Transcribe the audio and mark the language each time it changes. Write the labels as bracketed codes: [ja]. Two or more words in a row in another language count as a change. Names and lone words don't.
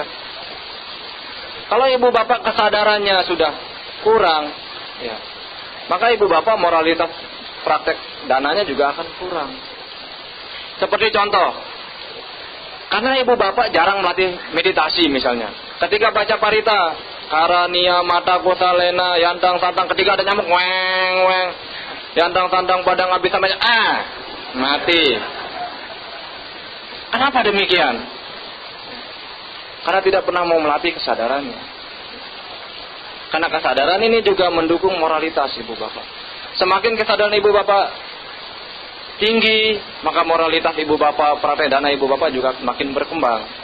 [id] Kalau ibu bapak kesadarannya sudah kurang, maka ibu bapak moralitas praktek dananya juga akan kurang. Seperti contoh, karena ibu bapak jarang melatih meditasi misalnya. Ketika baca parita, [pi] karania mata kosalena, yantang santang, [id] ketika ada nyamuk, weng weng, [pi] yantang santang padang [id] habis sampai mati. Kenapa demikian? Karena tidak pernah mau melatih kesadarannya. Karena kesadaran ini juga mendukung moralitas ibu bapak. Semakin kesadaran ibu bapak tinggi, maka moralitas ibu bapak, praktek dana ibu bapak juga semakin berkembang.